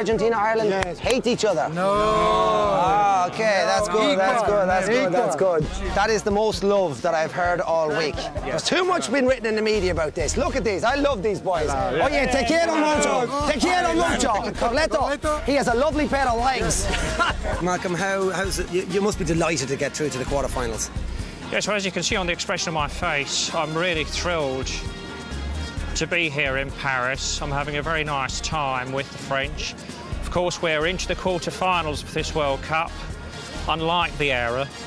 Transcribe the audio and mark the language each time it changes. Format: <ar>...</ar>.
<en>Argentina, Ireland hate each other. No. Ah, okay, that's good, that's good, that's good, that's good. That is the most love that I've heard all week. There's too much been written in the media about this. Look at these, I love these boys.</en> <es>Oh yeah, te quiero mucho, te quiero mucho.</es> <en>Corletto, he has a lovely pair of legs. Malcolm, how's it? You must be delighted to get through to the quarterfinals. Yes, well, as you can see on the expression of my face, I'm really thrilled to be here in Paris. I'm having a very nice time with the French. Of course, we're into the quarterfinals of this World Cup, unlike the era.</en>